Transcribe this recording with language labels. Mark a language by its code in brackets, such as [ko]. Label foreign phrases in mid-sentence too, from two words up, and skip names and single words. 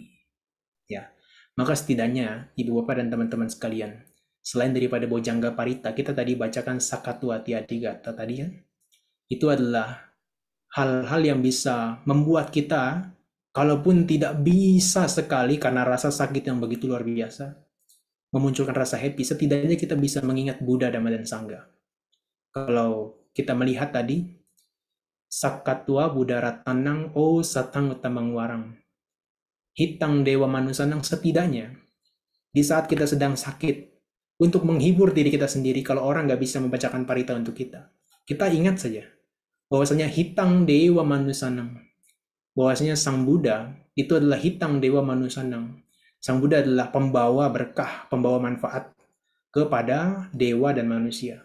[id] Ya, maka setidaknya ibu bapak dan teman-teman sekalian, selain daripada Bojangga Parita, kita tadi bacakan Sakatwa Tiadigata tadi kan, itu adalah hal-hal yang bisa membuat kita, kalaupun tidak bisa sekali karena rasa sakit yang begitu luar biasa, memunculkan rasa happy, setidaknya kita bisa mengingat Buddha, Dhamma, dan Sangha. Kalau kita melihat tadi, [pi] Sakatwa Buddha Ratanang O Satang Utamang Warang, Hitang Dewa Manusanang, [id] setidaknya di saat kita sedang sakit, untuk menghibur diri kita sendiri, kalau orang nggak bisa membacakan parita untuk kita ingat saja bahwasanya [pi] Hitang Dewa Manusanang, [id] bahwasanya Sang Buddha itu adalah [pi] Hitang Dewa Manusanang. [id] Sang Buddha adalah pembawa berkah, pembawa manfaat kepada dewa dan manusia.